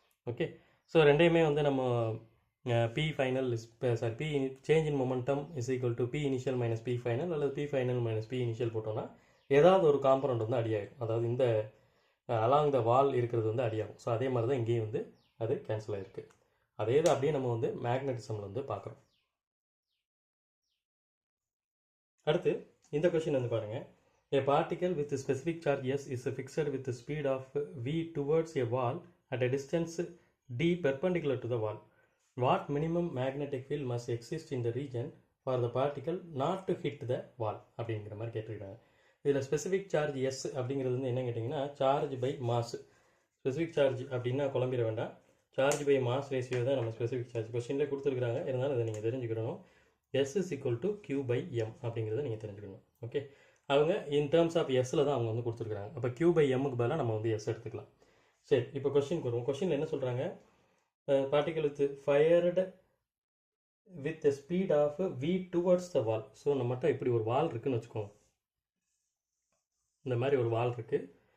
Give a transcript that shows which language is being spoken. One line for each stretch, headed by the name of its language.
Tamil: Okay, so ரெண்டையுமே வந்து நம்ம B final be
English: change in momentum is equal to P initial minus P final
Tamil: அல்லது B final minus B initial போட்டோம்னா ஏதாவது ஒரு காம்போனண்ட் வந்து அடியாகும். அதாவது இந்த
English: along the wall
Tamil: இருக்கிறது வந்து அடியாகும். ஸோ அதே மாதிரி தான் இங்கேயும் வந்து அது கேன்சல் ஆகிருக்கு. அதே தான் அப்படியே நம்ம வந்து மேக்னட்டிசமில் வந்து பார்க்குறோம். அடுத்து இந்த கொஷின் வந்து பாருங்கள்.
English: A particle with a specific charge S is fixed with the speed of v towards a wall at a distance d perpendicular to the wall. What minimum magnetic field must exist in the region for the particle not to hit the wall
Tamil: அப்படிங்கிற மாதிரி கேட்டிருக்காங்க. இதில் specific charge S அப்படிங்கிறது வந்து என்ன கேட்டிங்கன்னா charge by mass. Specific charge அப்படின்னா குழம்பிட வேண்டாம், சார்ஜ் பை மாஸ் ரேஷியோ தான் நம்ம ஸ்பெசிஃபிக் சார்ஜ் கொஸ்டின்லேயே கொடுத்துருக்காங்க. இருந்தாலும் அதை நீங்கள் தெரிஞ்சுக்கணும்.
English: S is equal to Q by M
Tamil: அப்படிங்கிறத நீங்கள் தெரிஞ்சுக்கணும். ஓகே, அவங்க
English: in terms of
Tamil: எஸ்ஸில் தான் அவங்க வந்து கொடுத்துருக்குறாங்க. அப்போ Q by Mக்கு பதிலாக நம்ம வந்து எஸ் எடுத்துக்கலாம். சரி, இப்போ கொஸ்டின் வருவோம். கொஸ்டின் என்ன சொல்கிறாங்க?
English: Particle with fired with speed of v towards the wall.
Tamil: So நம்மகிட்ட இப்படி ஒரு வால் இருக்குதுன்னு வச்சுக்கோங்க. இந்த மாதிரி ஒரு வால் இருக்குது.